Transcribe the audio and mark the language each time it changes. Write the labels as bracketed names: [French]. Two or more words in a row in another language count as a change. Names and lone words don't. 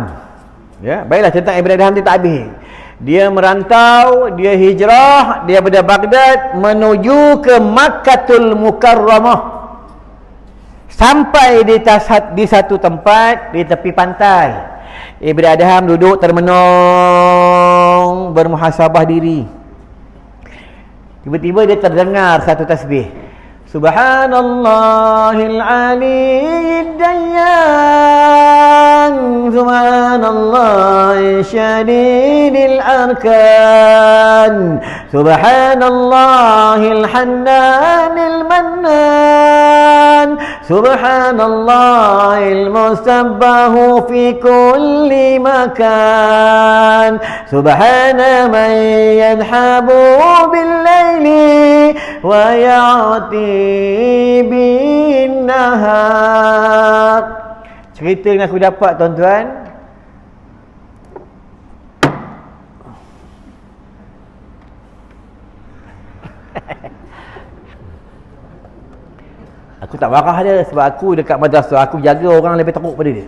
[Malay] Ya, baiklah, tentang Ibrahim Adham dia tak habis. Dia merantau, dia hijrah, dia daripada Baghdad menuju ke Makkatul Mukarramah. Sampai di satu tempat di tepi pantai. Ibrahim Adham duduk termenung, bermuhasabah diri. Tiba-tiba dia terdengar satu tasbih. [Arabic] سبحان الله العلي الديان، سبحان الله شديد الأركان، سبحان الله الحنان المنان، سبحان الله المسبح في كل مكان، سبحان من يذهب بالليل ويأتي بالنهار. [Malay] Cerita yang aku dapat, tuan-tuan, aku tak marah dia sebab aku dekat madrasah, aku jaga orang lebih teruk pada dia.